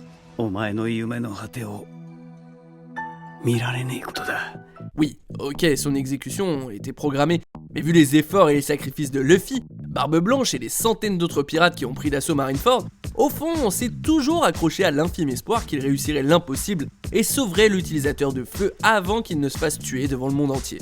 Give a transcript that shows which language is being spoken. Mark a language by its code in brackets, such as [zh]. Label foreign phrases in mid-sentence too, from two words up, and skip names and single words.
[ja] お前の夢の果てを見られねえことだ。 [fr] Oui, ok, son exécution était programmée, mais vu les efforts et les sacrifices de Luffy, Barbe Blanche et les centaines d'autres pirates qui ont pris d'assaut Marineford, au fond, on s'est toujours accroché à l'infime espoir qu'il réussirait l'impossible et sauverait l'utilisateur de feu avant qu'il ne se fasse tuer devant le monde entier.